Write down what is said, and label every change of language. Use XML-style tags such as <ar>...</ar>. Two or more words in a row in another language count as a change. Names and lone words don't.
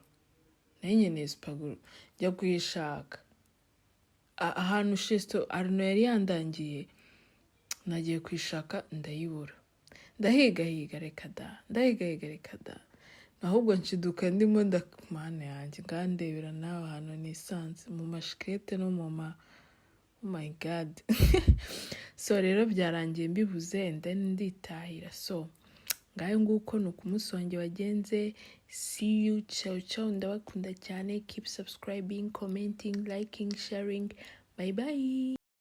<rw>Nayo nkeneye supaguru, njya kuyishaka ahantu Shesto Arno yari yandangiye, nagiye kwishaka ndayibura, ndahigahiga reka da, ahubwo nshiduka ndimo ndakumana yanjye ngandebera nawe ahantu nisanze mu mashikete no mu</rw> <en>oh my god.</en> <rw>So rero byarangiye mbibuze then nditahira. So ngayo nguko nuko umunsi wanjye wagenze.</rw> <en>See you,</en> <rw>ciao, ndabakunda cyane.</rw> <en>Keep subscribing, commenting, liking, sharing. Bye bye.</en>